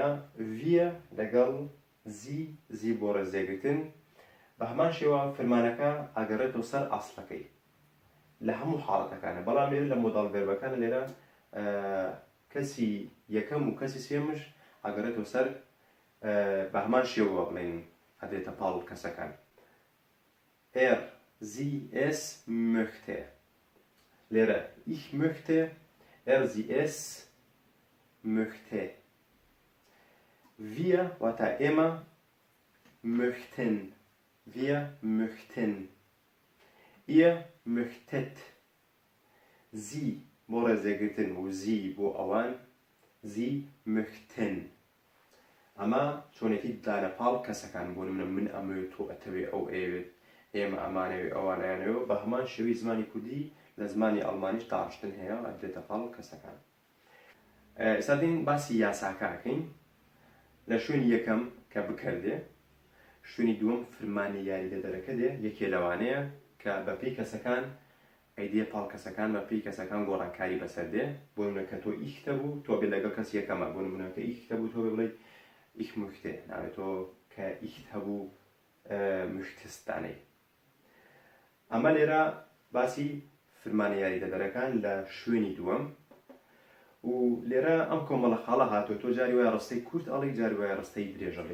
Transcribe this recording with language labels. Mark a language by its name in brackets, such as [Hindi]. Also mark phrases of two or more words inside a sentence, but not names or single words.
[Central Kurdish] ڤیە لەگەڵ زی بۆ ڕێزێگرتن بە هەمان شێوە فرمانەکە ئەگەڕێتەوە سەر ئەسڵەکەی لە هەموو حاڵەتەکانە. بەڵام لێرە لە مۆداڵ ڤێربەکانە لێرە کەسی یەکەم و کەسی سێمش ئەگەڕێتەوە سەر بە هەمان شێوە بڵێن ئەدرێتە پاڵ کەسەکان. [German] sie es möchte. [Central Kurdish] لێرە [German] ich möchte، sie es möchte. [Central Kurdish] wir واتە ئێمە möchten. [German] wir möchten. ihr möchtet. [Central Kurdish] sie بۆ ڕێزێگرتن و sie بۆ ئەوان [German] sie möchten. [Central Kurdish] ئەمە چۆنێکی دانە پاڵ کەسەکان بۆ نمونە من ئەمەوێت تۆ ئەتەوێ ئەو ئەوێت ئێمە ئەمانەوێ ئەوانیانەوە بە هەمان شێوەی زمانی کوردی لە زمانی ئەڵمانیش داڕشتن هەیە ئەدرێتە پاڵ کەسەکان. ئێستا دێن باسی یاساکەکەین. لە شوێنی یەکەم کە بکردێ، شوێنی دووەم فرمانی یاریدەدەرەکە دێ، یەکێ لەوانەیە کە بەپێی کەسەکان ئەیدێ پاڵ کەسەکان بەپێی کەسەکان گۆڕانکاری بەسەر دێ. بۆ نمونە کە تۆ ئیختە بوو تۆ بێت لەگەڵ کەس یەکەمە. بۆ نمونە کە ئیختە بوو تۆ بڵێ [German] ich möchte، [Central Kurdish] ناوێت تۆ کە ئیخت هەبوو möchtest دانەی. ئەمە لێرە باسی فرمانە یاریدەدەرەکان لە شوێنی دووەم. و لێرە ئەم کۆمەڵە خاڵە هاتووە، تۆ جاری وایە ڕستەی کورت ئەڵێ، جاری وایە ڕستەی درێژ ئەڵێ.